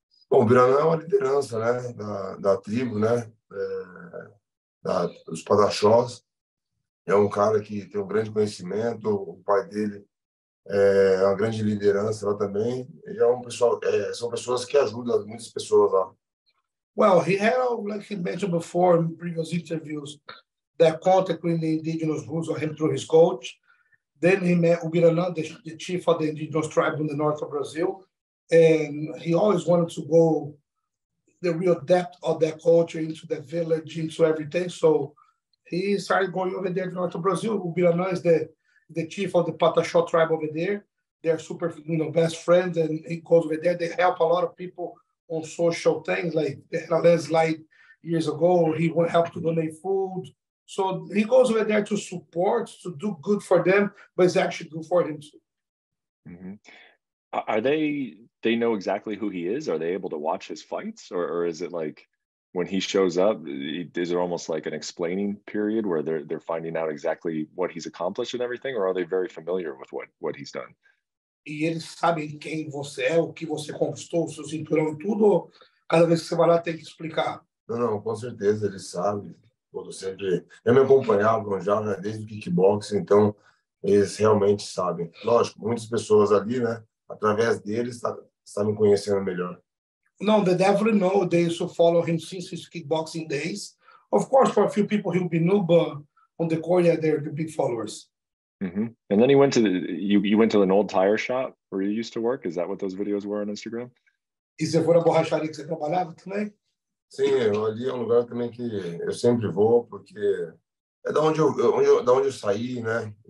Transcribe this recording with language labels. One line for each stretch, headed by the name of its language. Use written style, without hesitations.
Portuguese: Bom, o Biranã é uma liderança, né? Da tribo, né? Dos Pataxós. É um cara que tem um grande conhecimento, o pai dele é uma grande liderança lá também. E são pessoas que ajudam muitas pessoas lá.
English: Well, he had, like he mentioned before in previous interviews, that contact with the indigenous roots of him through his coach. Then he met Ubiranã, the chief of the indigenous tribe in the north of Brazil. And he always wanted to go the real depth of that culture into the village, into everything. So he started going over there to north of Brazil. Ubiranã is the chief of the Pataxó tribe over there. They're super, you know, best friends, and he goes over there. They help a lot of people on social things, like they had a landslide years ago. He would help to donate food. So he goes over there to support, to do good for them, but it's actually good for him too. Mm-hmm. Are they know exactly who he is? Are they able to watch his fights, or is it like when he shows up, is there almost like an explaining period where they're finding out exactly what he's accomplished and everything, or are they very familiar with what he's done?
Portuguese: E eles sabem quem você é, o que você conquistou, o seu cinturão e tudo, ou cada vez que você vai lá tem que explicar? Não, com certeza eles sabem. Já me acompanhavam já, né, desde o kickboxing, então eles realmente sabem. Lógico, muitas pessoas ali, né, através deles, está me conhecendo melhor.
English: No, they definitely know. They used to follow him since his kickboxing days. Of course, for a few people, he'll be new, but on the court, yeah, they're the big followers. Mm-hmm. And then he went to you went to an old tire shop where you used to work. Is that what those videos were on Instagram?
Portuguese: E você foi na borracharia que você trabalhava também? Sim, ali é um lugar também que eu sempre vou, porque é da onde eu saí, né?